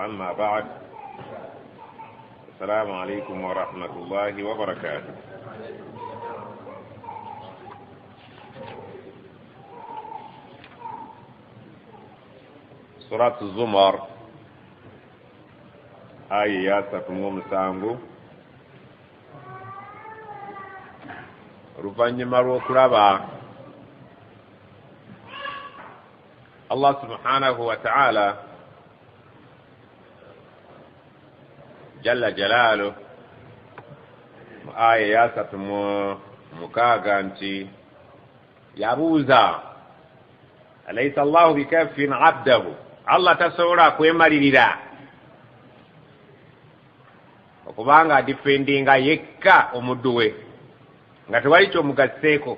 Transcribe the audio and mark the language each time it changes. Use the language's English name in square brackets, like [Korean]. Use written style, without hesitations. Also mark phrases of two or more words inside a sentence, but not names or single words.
[Arabic] أما بعد، السلام عليكم ورحمة الله وبركاته. سورة الزمر آية 37 [Ganda] oluvannyuma lw'okulaba Allah [Arabic] سبحانه وتعالى جل جلاله [Ganda] mu aya ya 36 nti yabuuza [Arabic] أليس الله بكاف عبده, [Ganda] Allah tasobola kwemalirira okubanga adifendinga yekka omuddu we nga tewali kyomugaseeko.